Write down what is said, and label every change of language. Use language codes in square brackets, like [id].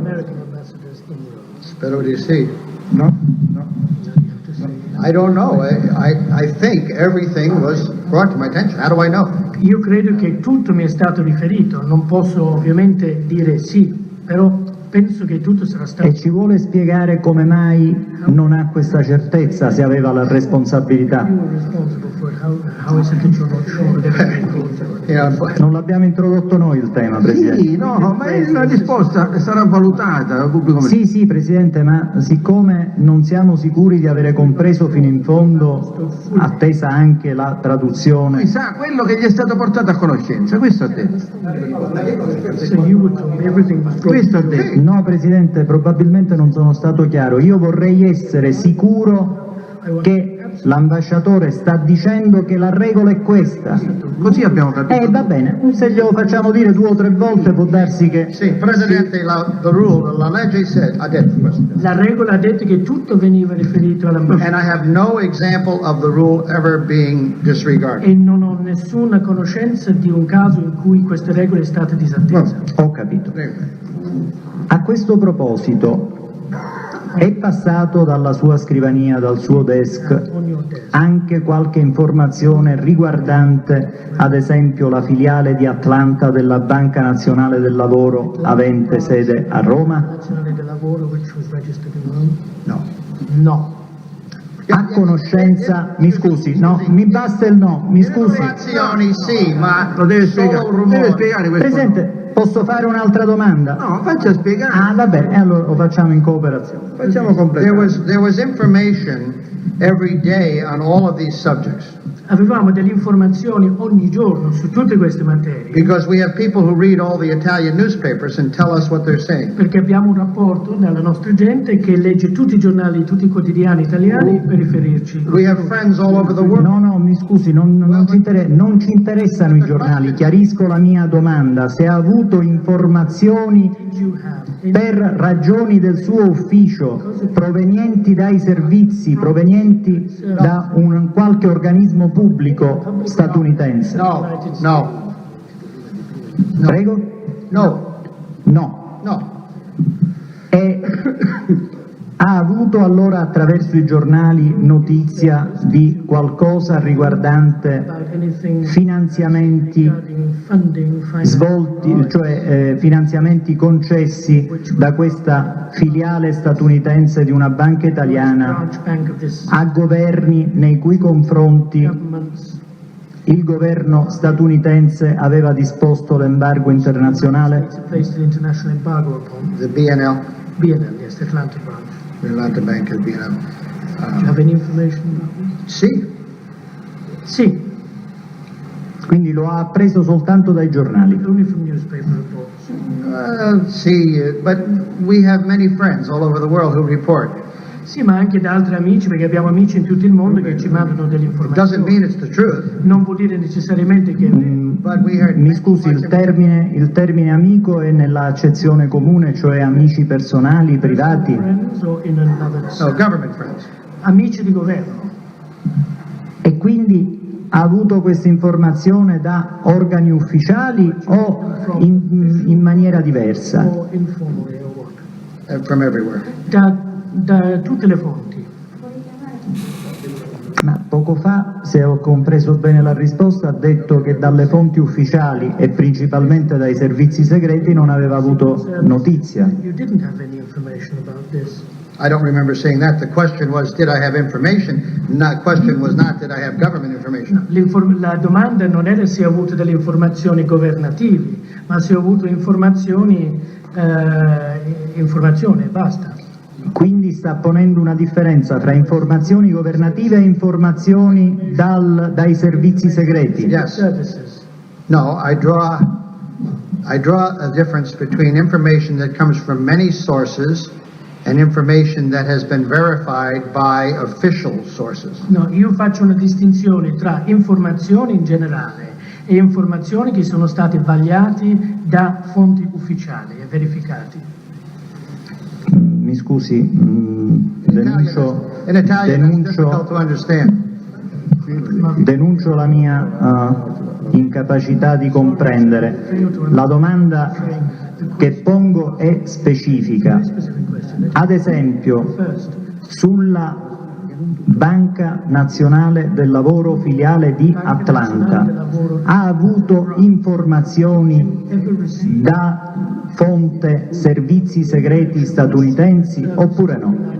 [en] American ambassadors in Europe. [it] Spero di sì. [en] No? I don't know. I think everything was brought to my attention. How do I know? [it] Io credo che tutto mi è stato riferito, non posso ovviamente dire sì, però penso che tutto sarà stato. E ci vuole spiegare come mai non ha questa certezza se aveva la responsabilità? [en] You were responsible for it. How is it that you're not sure that everything goes through? [it] Non l'abbiamo introdotto noi il tema, Presidente. Sì, no, ma la risposta sarà valutata dal pubblico ministero. Sì, Presidente, ma siccome non siamo sicuri di avere compreso fino in fondo, attesa anche la traduzione. Lui sa quello che gli è stato portato a conoscenza, questo ha detto. [en] So you would tell me everything was broken [it] Questo ha [en] through. [it] detto. No, Presidente, probabilmente non sono stato chiaro. Io vorrei essere sicuro che l'ambasciatore sta dicendo che la regola è questa. Così abbiamo capito. Va bene, se glielo facciamo dire 2 o 3 volte può darsi che... Sì, Presidente, la legge ha detto questo. La regola ha detto che tutto veniva riferito [en] And [it] all'ambasciatore [en] I have no example of the rule ever being disregarded. [it] e non ho nessuna conoscenza di un caso in cui questa regola è stata disattesa. Ho capito. A questo proposito, è passato dalla sua scrivania, dal suo desk, [en] On your desk. [it] anche qualche informazione riguardante, ad esempio, la filiale di Atlanta della Banca Nazionale del Lavoro avente sede a Roma? [en] Nazionale del lavoro which was registered in Rome? No. [it] No. A conoscenza, mi scusi, no, mi basta il no, mi scusi. Informazioni sì, ma Lo deve solo spiegare, rumore. deve spiegare questo. Presidente, posso fare un'altra domanda? No, faccia spiegare. Ah, va bene, allora lo facciamo in cooperazione. Facciamo completare. [en] There was information every day on all of these subjects. [it] Avevamo delle informazioni ogni giorno su tutte queste materie, [en] Because we have people who read all the Italian newspapers and tell us what they're saying. [it] perché abbiamo un rapporto dalla nostra gente che legge tutti i giornali, tutti i quotidiani italiani per riferirci. [en] We have friends all over the world. [it] No, mi scusi, non ci interessano i giornali, chiarisco la mia domanda. Se ha avuto informazioni [en] You have any- [it] per ragioni del suo ufficio, provenienti dai servizi, provenienti da un qualche organismo pubblico statunitense. [en] No, no, [it] Prego? [en] no, No. no. [it] E ha avuto allora attraverso i giornali notizia di qualcosa riguardante [en] about anything [it] finanziamenti [en] regarding funding, finance, [it] svolti, cioè finanziamenti concessi da questa filiale statunitense di una banca italiana [en] branch bank of this [it] a governi nei cui confronti [en] government's [it] il governo statunitense aveva disposto l'embargo internazionale? [en] it's placed an international embargo upon The BNL, BNL, yes, the Atlanta branch. the Atlanta Bank is BNL. Do you have any information about this? [it] Sì, Sì, Quindi lo ha appreso soltanto dai giornali. [en] only from newspaper reports. sì, but we have many friends all over the world who report. [it] Sì, ma anche da altri amici, perché abbiamo amici in tutto il mondo che ci mandano delle [en] It doesn't [it] informazioni. [en] mean it's the truth, [it] Non vuol dire necessariamente che [en] but we heard. [it] Mi scusi, il termine amico è nella accezione comune, cioè amici personali, privati? [en] friends or in another No, government friends. [it] amici di governo. E quindi ha avuto questa informazione da organi ufficiali o in maniera diversa? [en] O informally or what. From everywhere. [it] Da tutte le fonti. Ma poco fa, se ho compreso bene la risposta, ha detto che dalle fonti ufficiali e principalmente dai servizi segreti non aveva avuto notizia. [en] You didn't have any information about this. I don't remember saying that. The question was, did I have information? The question was not, did I have government information? [it] La domanda non era se ho avuto delle informazioni governative, ma se ho avuto informazioni e basta. Quindi sta ponendo una differenza fra informazioni governative e informazioni dai servizi segreti. [en] Yes. Services. No, I draw a difference between information that comes from many sources and information that has been verified by official sources. [it] No, io faccio una distinzione tra informazioni in generale e informazioni che sono state vagliate da fonti ufficiali e verificati. Mi scusi, denuncio [en] In Italian, it's difficult to understand. [it] denuncio la mia incapacità di comprendere. La domanda che pongo è specifica. Ad esempio, sulla Banca Nazionale del Lavoro filiale di Atlanta, ha avuto informazioni da fonte servizi segreti statunitensi oppure no?